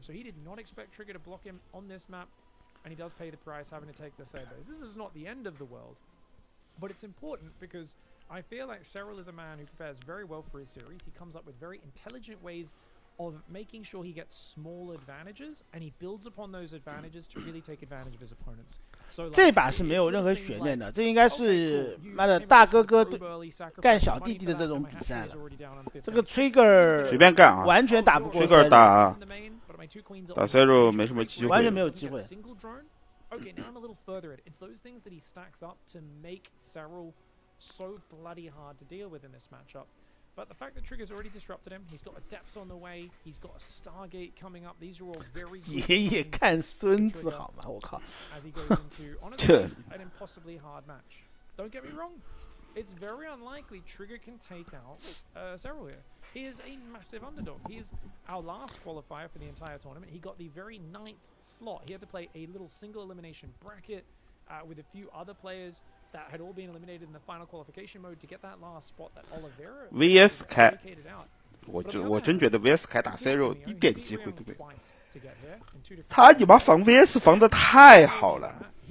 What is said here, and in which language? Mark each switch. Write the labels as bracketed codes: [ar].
[en] So he did not expect Trigger to block him on this map, and he does pay the price having to take the third base. This is not the end of the world, but it's important because I feel like Serral is a man who prepares very well for his series. He comes up with very intelligent ways of making sure he gets small advantages and he builds upon those advantages to really take advantage of his opponents. So [zh] 这把是没有任何悬念的，这应该是妈的大哥哥干小弟弟的这种比赛了。这个 Trigger 随便干啊，完全打不过 Trigger 打 Zero 没什么机会，完全没有机会。 [en] Okay, now I'm a little further at it. It's those things that he stacks up to make Serral so bloody hard to deal with in this matchup. But the fact that Trigger's already disrupted him, he's got a Depths on the way, he's got a Stargate coming up. These are all very good [zh] 爷爷看孙子好吗？我靠！ [en] as he goes into honestly an impossibly hard match. Don't get me wrong. It's very unlikely Trigger can take out Serral here. He is a massive underdog. He is our last qualifier for the entire tournament. He got the very 9th slot. He had to play a little single elimination bracket with a few other players that had all been eliminated in the final qualification mode to get that last spot that Oliveira [zh] VS 开 [en] vacated out. [zh] 我真觉得 VS 开打 Zero 一点机会都没有。他你妈防 VS 防的太好了。